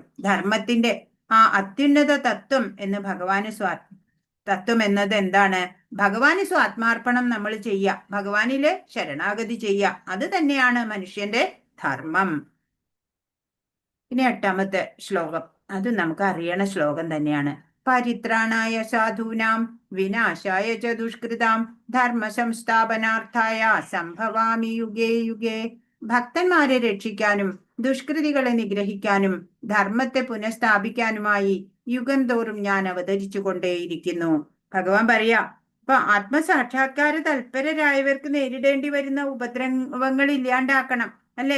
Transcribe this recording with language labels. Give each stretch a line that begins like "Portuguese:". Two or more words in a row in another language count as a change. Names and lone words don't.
Malayalam: ധർമ്മത്തിന്റെ ആ അത്യുന്നത തത്വം എന്ന് തത്വം എന്നത് എന്താണ്? ഭഗവാന് സ്വാത്മാർപ്പണം നമ്മൾ ചെയ്യുക, ഭഗവാനില് ശരണാഗതി ചെയ്യുക, അത് തന്നെയാണ് മനുഷ്യന്റെ ധർമ്മം. ഇനി 8ാമത്തെ ശ്ലോകം, അത് നമുക്ക് അറിയണ ശ്ലോകം തന്നെയാണ്.
Sanskrit: പരിത്രാണായ സാധൂനാം വിനാശായ ച ദുഷ്കൃതാം ധർമ്മ സംസ്ഥാപനാർത്ഥായ സംഭവാമി യുഗേ യുഗേ.
Malayalam: ഭക്തന്മാരെ രക്ഷിക്കാനും ദുഷ്കൃതികളെ നിഗ്രഹിക്കാനും ധർമ്മത്തെ പുനഃസ്ഥാപിക്കാനുമായി യുഗം തോറും ഞാൻ അവതരിച്ചു കൊണ്ടേയിരിക്കുന്നു. ഭഗവാൻ പറയാ, അപ്പൊ ആത്മസാക്ഷാത്കാര തൽപരരായവർക്ക് നേരിടേണ്ടി വരുന്ന ഉപദ്രവങ്ങൾ ഇല്ലാണ്ടാക്കണം, അല്ലെ?